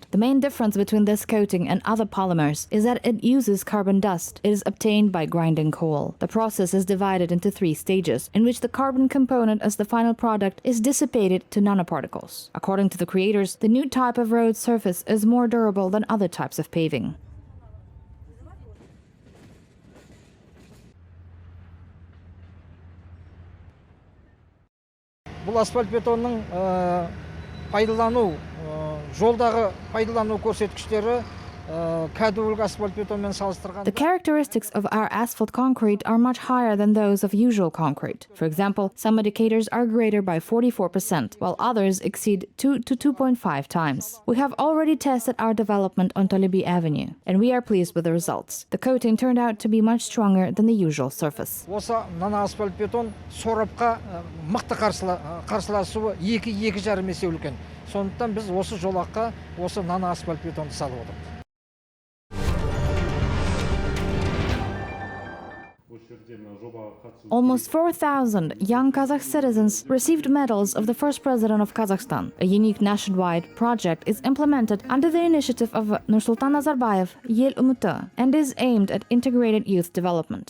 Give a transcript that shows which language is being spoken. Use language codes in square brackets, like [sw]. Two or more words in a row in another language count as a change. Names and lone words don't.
[en] The main difference between this coating and other polymers is that it uses carbon dust. It is obtained by grinding coal. The process is divided into 3 stages, in which the carbon component as the final product is dissipated to nanoparticles. According to the creators, the new type of road surface is more durable than other types of paving. [kk] Бұл асфальт бетонның пайдалану, жолдағы пайдалану көрсеткіштері кәдуілгі асфальт бетонмен салыстырғанда. [en] The characteristics of our asphalt concrete are much higher than those of usual concrete. For example, some indicators are greater by 44%, while others exceed 2 to 2.5 times. We have already tested our development on Tolebi Avenue, and we are pleased with the results. The coating turned out to be much stronger than the usual surface. [kk] Осы нано асфальт бетон сорапқа мықты қарсыласуы 2-2,5 есе үлкен. Сондықтан біз осы жолаққа осы нано асфальт бетонды салып отырмыз. [en] Almost 4,000 young Kazakh citizens received medals of the first president of Kazakhstan. A unique nationwide project is implemented under the initiative of Nur-Sultan Joly and is aimed at integrated youth development.